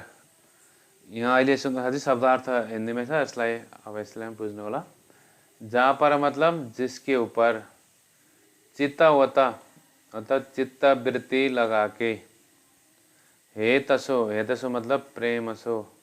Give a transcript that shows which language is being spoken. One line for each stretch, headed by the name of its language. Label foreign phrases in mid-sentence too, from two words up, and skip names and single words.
Nepali: यहाँ अहिले सुन्दाखेरि शब्दार्थ हिन्दीमै छ, यसलाई अब यसलाई पनि बुझ्नु होला।
Hindi: जा पर मतलब जिसके ऊपर, चित्तवत अर्थात चित्तवृत्ति लगा के, हे तसो मतलब प्रेम सो।